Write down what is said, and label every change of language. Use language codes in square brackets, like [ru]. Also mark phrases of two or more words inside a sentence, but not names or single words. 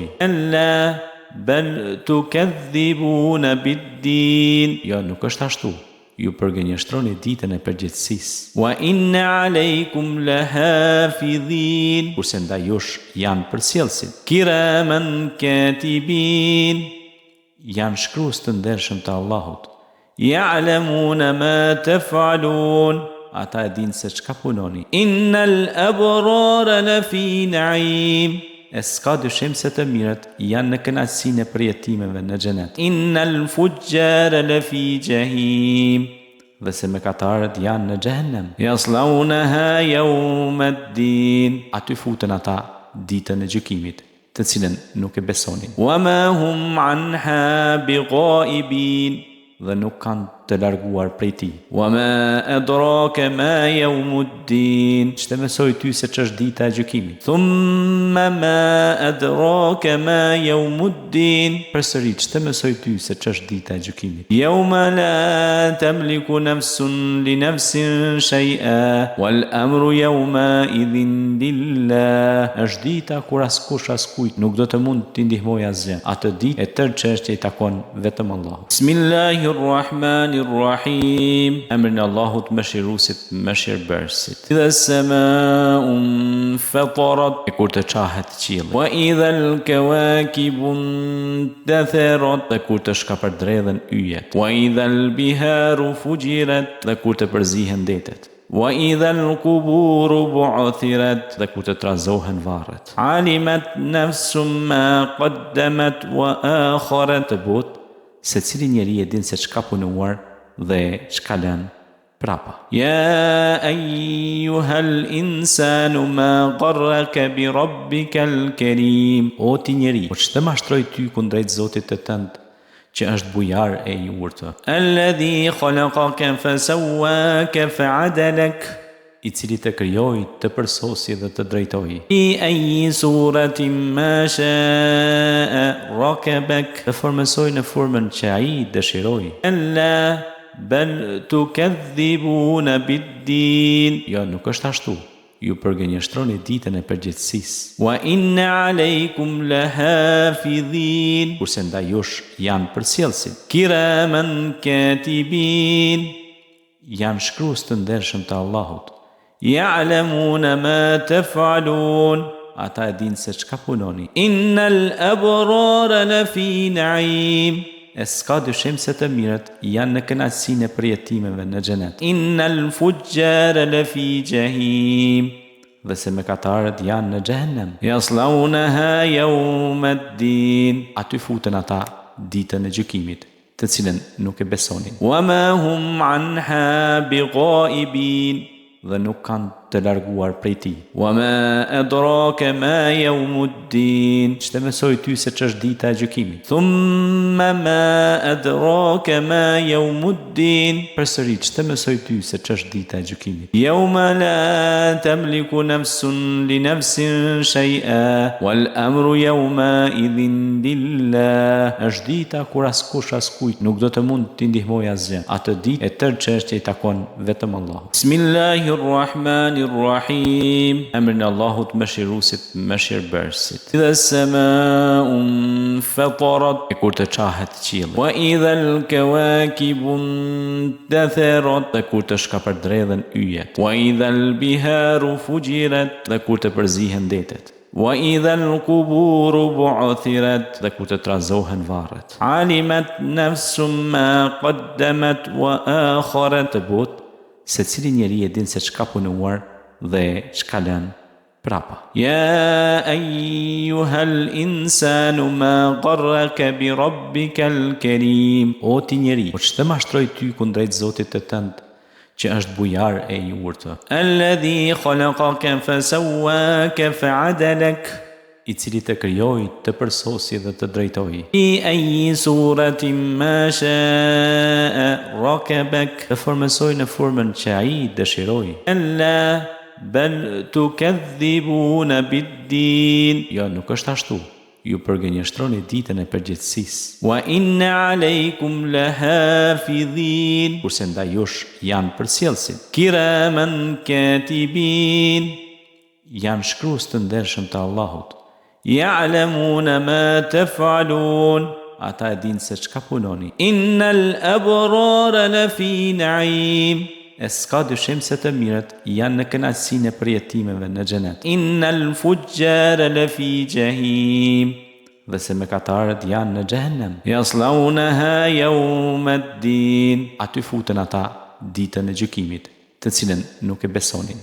[ar] كلا بل تكذبون بالدين, [sq] jo nuk është ashtu. Ju përgënjeshtroni ditën e përgjithësisë. [ar] وإن عليكم لحافظين, [sq] kurse ndaj jush janë përcjellësit. [ar] كراما كاتبين, [sq] janë shkrues të ndershëm të Allahut. [ar] يعلمون ما تفعلون, [sq] ata e dinë se çka punoni. [ar] إن الأبرار لفي نعيم, [sq] e s'ka dyshim se të mirët janë në kënaqësinë e përjetimeve në xhenet. [ar] إن الفجار لفي جحيم, [sq] dhe se mëkatarët janë në xhehenem. [ar] يصلونها يوم الدين, [sq] aty futen ata ditën e gjykimit, të cilën nuk e besonin. [ar] وما هم عنها بغائبين, [sq] dhe nuk kanë të larguar prej tij. [ar] وما أدراك ما يوم الدين, [sq] ç'të mësoi ty se ç'është dita e gjykimit. [ar] ثم ما أدراك ما يوم الدين, [sq] përsëri ç'të mësoi ty se ç'është dita e gjykimit. [ar] يوم لا تملك نفس لنفس شيئا والأمر يومئذ لله, [sq] është dita kur askush askujt nuk do të mund t'i ndihmojë asgjë. Atë ditë e tërë çështja i takon vetëm Allahut. Bismillahirrahmanirrahim, emrin e Allahut mëshiruesit, mëshirbërësit. [ar] إذا السماء فطرت, [sq] e kur të qahet qielli. [ar] وإذا الكواكب انتثرت, [sq] dhe kur të shkapërdredhen yjet. [ar] وإذا البحار فجرت, [sq] dhe kur të përzihen detet. [ar] وإذا القبور بعثرت, [sq] dhe kur të trazohen varret. [ar] علمت نفس ما قدمت وأخرت, [sq] të bot se cili njeri e din se çka punuar dhe çka lën prapa. [ar] يا أيها الإنسان ما غرك بربك الكريم. [sq] O ti njeri, po ç'të mashtroi ty kundrejt Zotit të tënd, që është bujar e i urtë. [ar] الذي خلقك فسواك فعدلك, [sq] i cili të krijoi, të përsosi dhe të drejtoi. [ar] في أي صورة ما شاء ركبك, [sq] të formësoi në formën që ai dëshiroi. [ar] كلا بل تكذبون بالدين, [sq] jo nuk është ashtu. Ju përgënjeshtroni ditën e përgjithësisë. [ar] وإن عليكم لحافظين, [sq] kurse ndaj jush janë përcjellësit. [ar] كراما كاتبين, [sq] janë shkrues të ndershëm të Allahut. [ar] يعلمون ما تفعلون, [sq] ata e dinë se çka punoni. [ar] إن الأبرار لفي نعيم, [sq] e s'ka dyshim se të mirët janë në kënaqësinë e përjetimeve në xhenet. [ar] إن الفجار لفي جحيم, [sq] dhe se mëkatarët janë në xhehenem. [ar] يصلونها يوم الدين, [sq] aty futen ata ditën e gjykimit, të cilën nuk e besonin. [ar] وما هم عنها بغائبين, [sq] dhe nuk kanë të larguar prej tij. [ar] وما أدراك ما يوم الدين, [sq] ç'të mësoi ty se ç'është dita e gjykimit. [ar] ثم ما أدراك ما يوم الدين, [sq] përsëri ç'të mësoi ty se ç'është dita e gjykimit. [ar] يوم لا تملك نفس لنفس شيئا والأمر يومئذ لله, [sq] është dita kur askush askujt nuk do të mund t'i ndihmojë asgjë. Atë ditë e tërë çështja i takon vetëm Allahut. Bismillahirrahmanirrahim, emrin e Allahut mëshiruesit, mëshirbërësit. [ar] إذا السماء فطرت, [sq] e kur të qahet qielli. [ar] وإذا الكواكب انتثرت, [sq] dhe kur të shkapërdredhen yjet. [ar] وإذا البحار فجرت, [sq] dhe kur të përzihen detet. [ar] وإذا القبور بعثرت, [sq] dhe kur të trazohen varret. [ar] علمت نفس ما قدمت وأخرت, [sq] se cili njeri e din se çka punuar dhe çka lën prapa. [ar] يا أيها الإنسان ما غرك بربك الكريم. [sq] O ti njeri, po ç'të mashtroi ty kundrejt Zotit të tënd, që është bujar e i urtë. [ar] الذي خلقك فسواك فعدلك, [sq] i cili të krijoi, të përsosi dhe të drejtoi. [ar] في أي صورة ما شاء ركبك, [sq] të formësoi në formën që ai dëshiroi. [ar] كلا بل تكذبون بالدين, [sq] jo nuk është ashtu. Ju përgënjeshtroni ditën e përgjithësisë. [ar] وإن عليكم لحافظين, [sq] kurse ndaj jush janë përcjellësit. [ar] كراما كاتبين, [sq] janë shkrues të ndershëm të Allahut. [ar] يعلمون ما تفعلون, [sq] ata e dinë se çka punoni. [ar] إن الأبرار لفي نعيم, [sq] e s'ka dyshim se të mirët janë në kënaqësinë e përjetimeve në xhenet. [ar] إن الفجار لفي جحيم, [sq] dhe se mëkatarët janë në xhehenem. [ar] يصلونها يوم الدين, [sq] aty futen ata ditën e gjykimit, të cilën nuk e besonin.